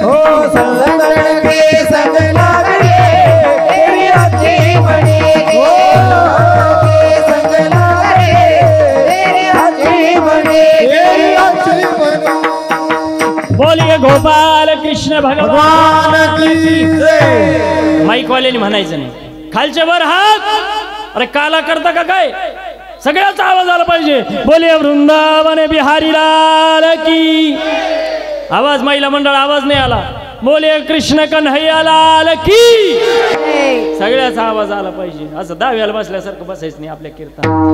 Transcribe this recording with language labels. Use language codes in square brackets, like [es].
[hi] हो संतन के संग लाग रे तेरी अच्छी बनेगी. हो के संग लाग रे तेरी अच्छी बनेगी. तेरी अच्छी बनेगी. बोलिए गोपाल कृष्ण भगवान की जय. [mr] माईक वाल्याने म्हणायचं नाही, खालचे वर हात. अरे काला करता का काय? सगळ्याचा आवाज आला पाहिजे. [hi] बोलिए वृंदावन बिहारी लाल की. [mr] आवाज महिला मंडळ आवाज नाही आला. [hi] बोलिए कृष्ण कन्हैया लाल की. [mr] सगळ्याचा आवाज आला पाहिजे. असं दहाव्याला बसल्यासारखं बसायचं नाही आपल्या कीर्तन.